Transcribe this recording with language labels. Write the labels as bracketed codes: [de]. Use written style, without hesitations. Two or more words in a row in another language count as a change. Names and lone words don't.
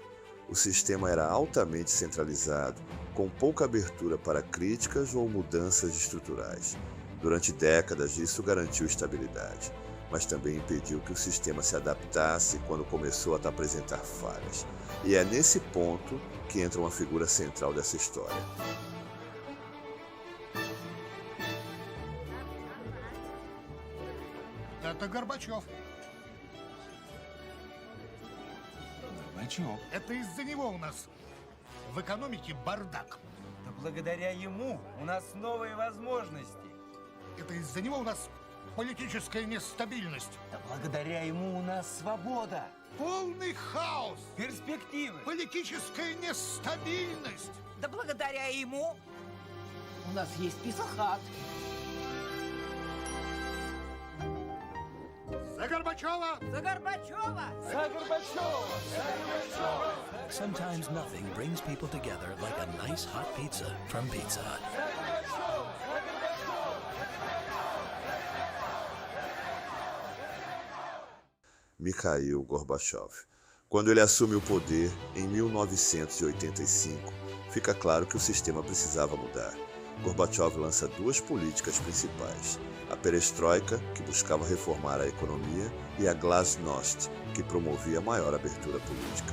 [pt] O sistema era altamente centralizado, com pouca abertura para críticas ou mudanças estruturais. Durante décadas, isso garantiu estabilidade, mas também impediu que o sistema se adaptasse quando começou a apresentar falhas. E é nesse ponto que entra uma figura central dessa história. [ru] Это Горбачев. Горбачев. Это из-за него у нас в экономике бардак. Да благодаря ему у нас новые возможности. Это из-за него у нас политическая нестабильность. Да благодаря ему у нас свобода. Полный хаос. Перспективы. Политическая нестабильность. Да благодаря ему у нас есть писахат. За Горбачева! За Горбачева! За Горбачева! [en] Sometimes nothing brings people together like a nice hot pizza from Pizza Hut. [pt] Mikhail Gorbachev. Quando ele assume o poder em 1985, fica claro que o sistema precisava mudar. Gorbachev lança duas políticas principais: a perestroika, que buscava reformar a economia, e a glasnost, que promovia maior abertura política.